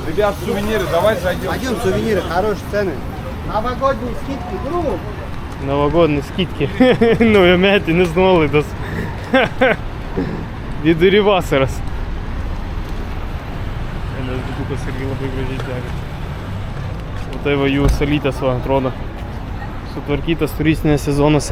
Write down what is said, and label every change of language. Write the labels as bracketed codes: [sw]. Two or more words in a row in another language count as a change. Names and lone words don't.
[ru] Ребят, сувениры, давай зайдем. Пойдем, сувениры, хорошие цены. Новогодние скидки, друг. Новогодні skidki. [lt] Naujametinės nuolaidos. Vidury vasaros. Vienas didukas irgi labai gražiai dega. O tai va jų salytės, va, atrodo. Sutvarkytas turistinėse zonose.